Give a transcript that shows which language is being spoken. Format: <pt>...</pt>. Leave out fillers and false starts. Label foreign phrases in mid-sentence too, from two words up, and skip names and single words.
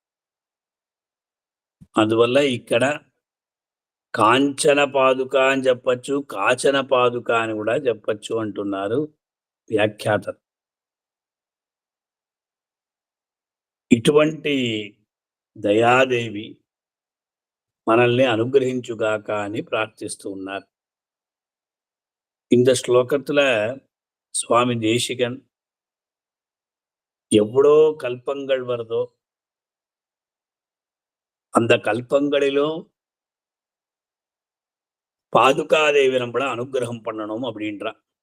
<te>అందువల్ల ఇక్కడ కాంచన పాదుక అని చెప్పచ్చు, కాచన పాదుక అని కూడా చెప్పచ్చు అంటున్నారు వ్యాఖ్యాత. ఇటువంటి దయాదేవి మనల్ని అనుగ్రహించుగాక అని ప్రార్థిస్తూ ఉన్నారు.</te> <ta>இந்த ஸ்லோகத்துல சுவாமி தேசிகன் எவ்வளோ கல்பங்கள் வருதோ அந்த கல்பங்களிலும் பாதுகாதேவி நம்மள அனுகிரகம் பண்ணணும் அப்படின்றா.</ta>